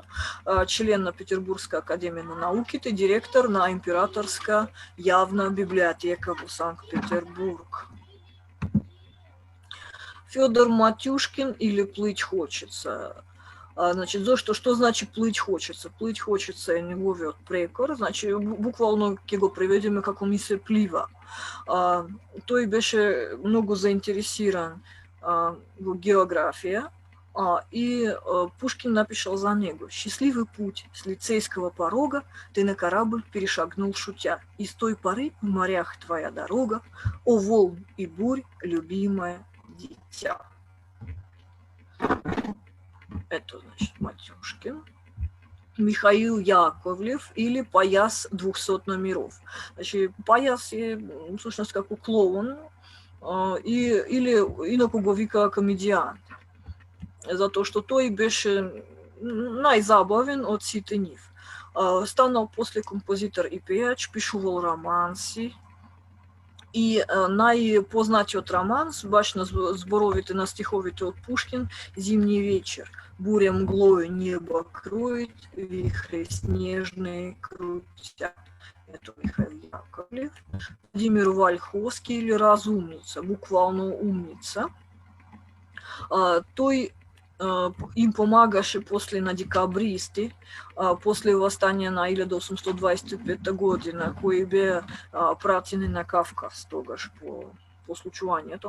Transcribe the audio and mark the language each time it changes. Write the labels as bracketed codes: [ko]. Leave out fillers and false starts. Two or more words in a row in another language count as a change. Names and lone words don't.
[mk] Член на Петербургска академија на науките, директор на Императорска јавна библиотека во Санкт-Петербург. Фёдор Матюшкин или Плыть хочется. Значи, зашто што значи плыть хочется? Плыть хочется е неговиот прекор, значи буквално ќе го преведеме како ми се плива. Тој беше многу заинтересиран во географија и Пушкин напишал за него: [ru] «Счастливый путь с лицейского порога ты на корабль перешагнул шутя, и с той поры в морях твоя дорога, о волн и бурь, любимое дитя». Это значит Матюшкин. [mk] Михаил Яковлев или Пояс 200 номеров. Значи, Пояс е всушност како клоун или инаку го вика комедијант. Затоа што тој беше најзабавен од сите нив. Станал после композитор и пејач, пишувал романси. И најпознатиот романс, баш на зборовите на стиховите од Пушкин, «Зимний вечер». [ru] Буря мглою небо кроет, вихри снежные крутят. Это Михаил Яковлев. [mk] Владимир Вольховский или Разумница, буквално умница. Тој им помагаше после на декабристи, после восстания на 1825 година, кои беа пратени на Кавказ тогаш по случувањето.